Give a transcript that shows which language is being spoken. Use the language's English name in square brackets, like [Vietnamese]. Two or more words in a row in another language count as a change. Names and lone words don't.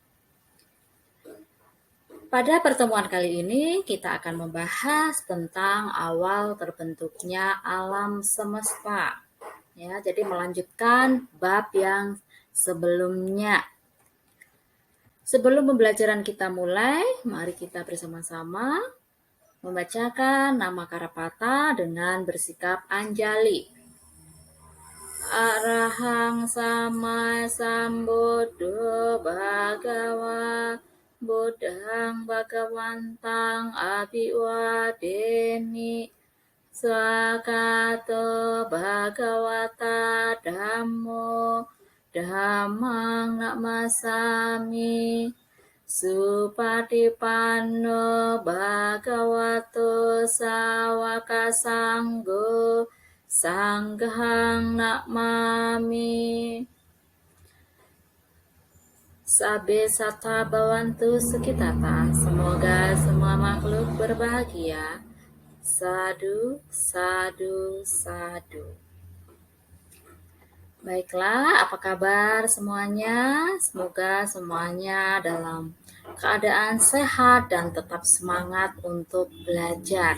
[Indonesian] Pada pertemuan kali ini, kita akan membahas tentang awal terbentuknya alam semesta. Ya, jadi melanjutkan bab yang sebelumnya. Sebelum pembelajaran kita mulai, mari kita bersama-sama membacakan nama Karapata dengan bersikap anjali. [Pali] Arahang sama sambuddho bhagawa buddhang bhagawantang abhiwadeni swakato bhagawata dhammo dhammang namasami Supatipanno bhagavato sawaka sanggo sanghang namami. Sabe sata bawantu sukitata. [Indonesian] Semoga semua makhluk berbahagia. [Pali] Sadu, sadu, sadu. [Indonesian] Baiklah, apa kabar semuanya? Semoga semuanya dalam keadaan sehat dan tetap semangat untuk belajar.